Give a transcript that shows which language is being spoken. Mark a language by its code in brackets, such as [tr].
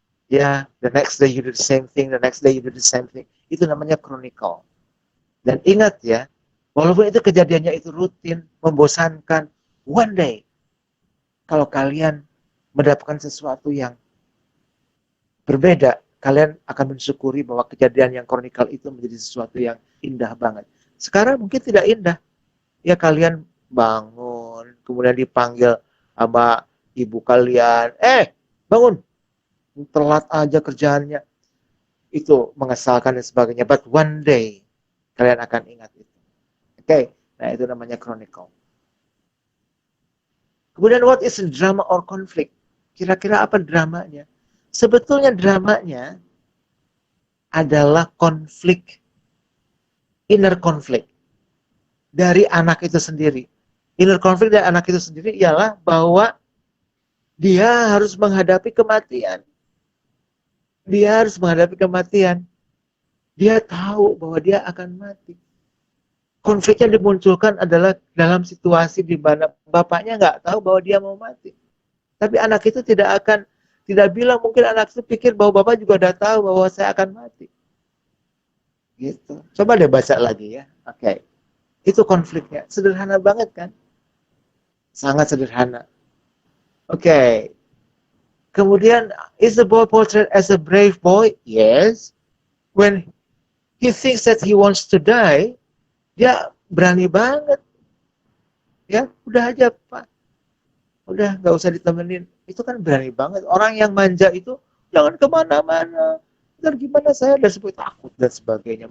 [en] Ya, the next day you do the same thing, the next day you do the same thing. [id] Itu namanya chronicle. Dan ingat ya, walaupun itu kejadiannya itu rutin, membosankan, [en] one day [id] kalau kalian mendapatkan sesuatu yang berbeda, kalian akan mensyukuri bahwa kejadian yang kronikal itu menjadi sesuatu yang indah banget. Sekarang mungkin tidak indah. Ya kalian bangun, kemudian dipanggil sama ibu kalian, bangun, telat aja kerjaannya. Itu mengesalkan dan sebagainya. [en] But one day, [id] kalian akan ingat itu. Oke, nah itu namanya chronicle. Kemudian [en] what is drama or conflict? [id] Kira-kira apa dramanya? Sebetulnya dramanya adalah konflik, inner conflict dari anak itu sendiri. Inner conflict dari anak itu sendiri ialah bahwa dia harus menghadapi kematian. Dia harus menghadapi kematian. Dia tahu bahwa dia akan mati. Konflik yang dimunculkan adalah dalam situasi di mana bapaknya nggak tahu bahwa dia mau mati. Tapi anak itu tidak bilang, mungkin anak itu pikir bahwa bapak juga udah tahu bahwa saya akan mati. Gitu. Coba deh baca lagi ya. Oke. Itu konfliknya. Sederhana banget kan? Sangat sederhana. Oke. Kemudian, [en] is the boy portrayed as a brave boy? Yes. When he thinks that he wants to die, [id] dia berani banget. Ya, udah aja Pak. Udah, nggak usah ditemenin. Itu kan berani banget. Orang yang manja itu, jangan kemana-mana. Ntar gimana saya udah seperti takut dan sebagainya.